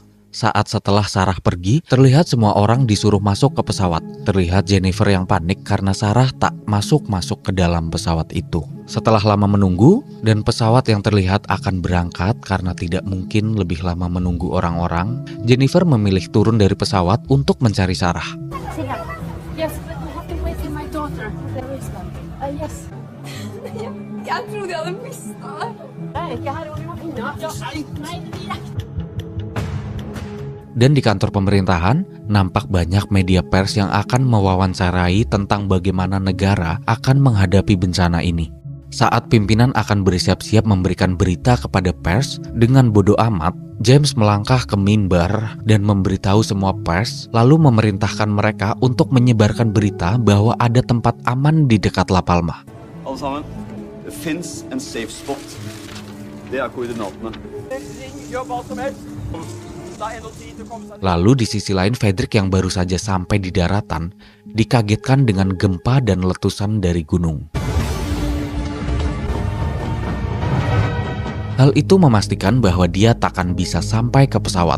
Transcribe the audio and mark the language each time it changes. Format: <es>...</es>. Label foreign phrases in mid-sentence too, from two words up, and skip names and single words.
<id>Saat setelah Sarah pergi, terlihat semua orang disuruh masuk ke pesawat. Terlihat Jennifer yang panik karena Sarah tak masuk ke dalam pesawat itu. Setelah lama menunggu, dan pesawat yang terlihat akan berangkat karena tidak mungkin lebih lama menunggu orang-orang, Jennifer memilih turun dari pesawat untuk mencari Sarah.</id> <en>Yes, but we have to wait for my daughter. There is one. Yes.</en> <no>Jeg trodde jeg hadde mistet deg. Jeg er ikke her, og vi må finne deg.</no> <id>Dan di kantor pemerintahan, nampak banyak media pers yang akan mewawancarai tentang bagaimana negara akan menghadapi bencana ini. Saat pimpinan akan bersiap-siap memberikan berita kepada pers, dengan bodoh amat, James melangkah ke mimbar dan memberitahu semua pers, lalu memerintahkan mereka untuk menyebarkan berita bahwa ada tempat aman di dekat La Palma.</id> <no>Alle sammen, det finnes en</no> <en>safe spot.</en> <no>Det er koordinatene. Gjør hva som helst.</no> <id>Lalu di sisi lain Frederick yang baru saja sampai di daratan dikagetkan dengan gempa dan letusan dari gunung. Hal itu memastikan bahwa dia takkan bisa sampai ke pesawat.</id>